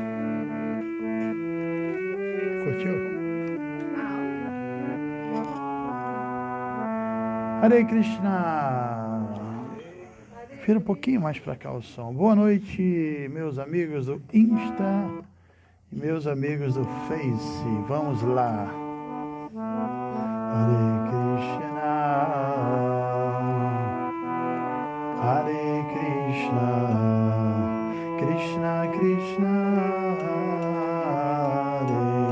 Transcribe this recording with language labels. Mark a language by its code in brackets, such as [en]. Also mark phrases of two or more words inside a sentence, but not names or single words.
[pt] Curtiu? [sa] हरे कृष्ण! [pt] Vira um pouquinho mais para cá o som. Boa noite, meus amigos do Insta e meus amigos do Face. Vamos lá. [sa] हरे कृष्ण, हरे कृष्ण, कृष्ण कृष्ण, हरे